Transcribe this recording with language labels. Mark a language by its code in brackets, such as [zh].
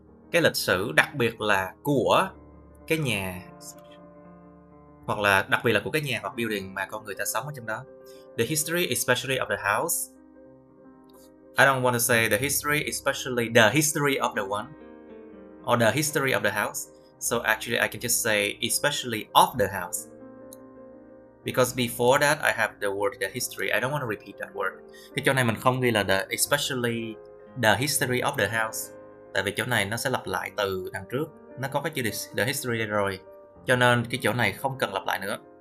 [vi] Cái lịch sử đặc biệt là của cái nhà, hoặc là đặc biệt là của cái nhà hoặc building mà con người ta sống ở trong đó. [en] The history especially of the house. I don't want to say the history, especially the history of the one, or the history of the house. So actually I can just say especially of the house. Because before that I have the word the history. I don't want to repeat that word. [vi] Cái chỗ này mình không ghi là [en] the especially the history of the house. [vi] Tại vì chỗ này nó sẽ lặp lại từ đằng trước. Nó có cái chữ [en] the history [vi] đây rồi. Cho nên cái chỗ này không cần lặp lại nữa.